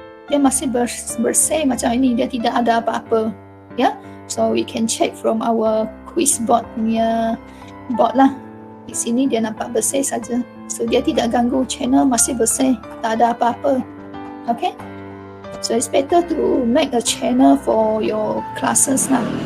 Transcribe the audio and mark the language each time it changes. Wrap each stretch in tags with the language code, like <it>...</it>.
<ms>Dia masih bersih macam ini, dia tidak ada apa-apa.</ms> <en>Ya, so we can check from our quiz board punya board lah.</en> <ms>Di sini dia nampak bersih saja. So dia tidak ganggu, channel masih bersih, tak ada apa-apa.</ms> <en>Okay. So it's better to make a channel for your classes lah.</en>